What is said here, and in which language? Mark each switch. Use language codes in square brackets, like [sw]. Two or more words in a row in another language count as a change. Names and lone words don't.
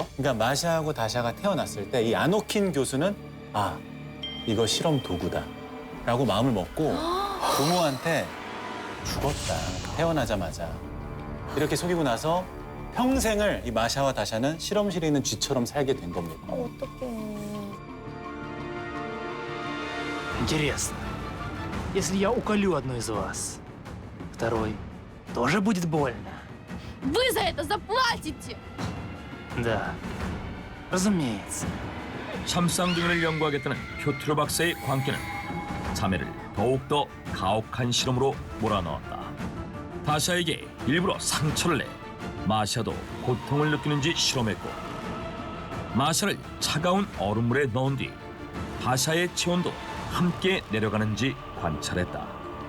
[ko] 그러니까 마샤하고 다샤가 태어났을 때 이 아노킨 교수는 아, 이거 실험 도구다 라고 마음을 먹고 부모한테 죽었다, 태어나자마자. 이렇게 속이고 나서 평생을 이 마샤와 다샤는 실험실에 있는 쥐처럼 살게 된 겁니다. 어떡해. [ru] Интересно, если я уколю одну из вас, второй тоже будет больно? Вы за это заплатите! Да, разумеется. [ko] 샴쌍둥이를 연구하겠다는 표트르 박사의 광기는 자매를 더욱더 가혹한 실험으로 몰아넣었다. 다샤에게 일부러 상처를 내 마샤도 고통을 느끼는지 실험했고 마샤를 차가운 얼음물에 넣은 뒤 다샤의 체온도 함께 내려가는지 관찰했다.